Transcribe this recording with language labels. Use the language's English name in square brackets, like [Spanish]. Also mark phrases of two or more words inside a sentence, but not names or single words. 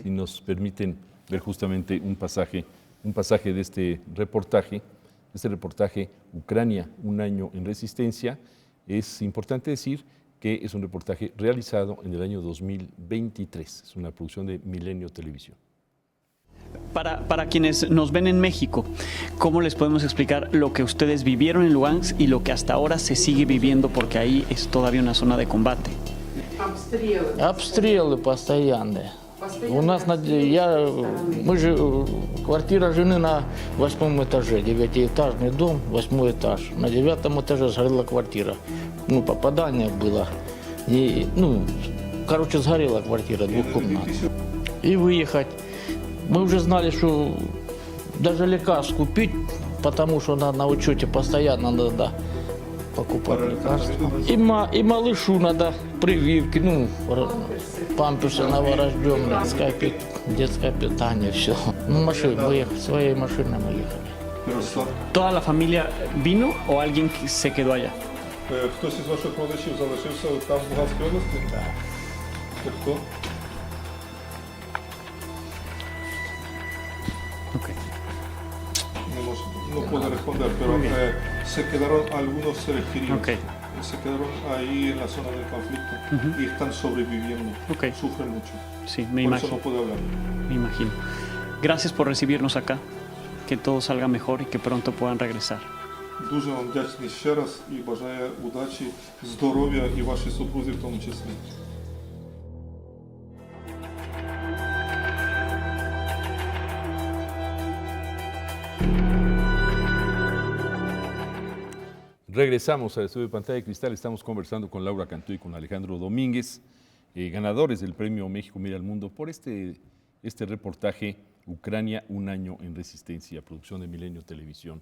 [Spanish] Si nos permiten ver justamente un pasaje de este reportaje Ucrania, un año en resistencia, es importante decir que es un reportaje realizado en el año 2023. Es una producción de Milenio Televisión. Para quienes nos ven en México, ¿cómo les podemos explicar lo que ustedes vivieron en Lugansk y lo que hasta ahora se sigue viviendo, porque ahí es todavía una zona de combate? [Russian] Обстрелы постоянные. У нас квартира жены на 8 этаже, 9-этажный дом, 8 этаж. На 9 этаже сгорела квартира. Попадание было. И, сгорела квартира двухкомнатная. И выехать. Мы уже знали, что даже лекарств купить, потому что на учете постоянно надо покупать лекарства. И малышу надо прививки, памперсы новорожденные, детское питание, все. Своей машиной мы ехали. [Spanish] ¿Toda la familia vino o alguien se quedó allá? [Ukrainian] Хтось із ваших родичів залишився там в Луганській області? Так. Хто? [Spanish] Okay. No puedo responder, pero se quedaron algunos seres queridos. Okay. Se quedaron ahí en la zona del conflicto y están sobreviviendo. Okay. Sufren mucho. Sí, por imagino. Eso no puedo hablar. Me imagino. Gracias por recibirnos acá. Que todo salga mejor y que pronto puedan regresar. [Ukrainian] Дуже вам вдячний ще раз і бажаю удачі, здоров'я і вашій супрузі в тому числі. [Spanish] Regresamos al estudio de Pantalla de Cristal. Estamos conversando con Laura Cantú y con Alejandro Domínguez, ganadores del premio México Mira al Mundo por este reportaje Ucrania, un año en resistencia, producción de Milenio Televisión.